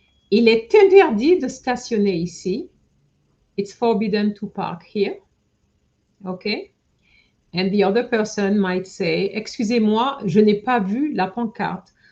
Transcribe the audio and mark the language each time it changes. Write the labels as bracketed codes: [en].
[fr] Il est interdit de stationner ici. [en] It's forbidden to park here. Okay. And the other person might say, [fr] excusez-moi, je n'ai pas vu la pancarte.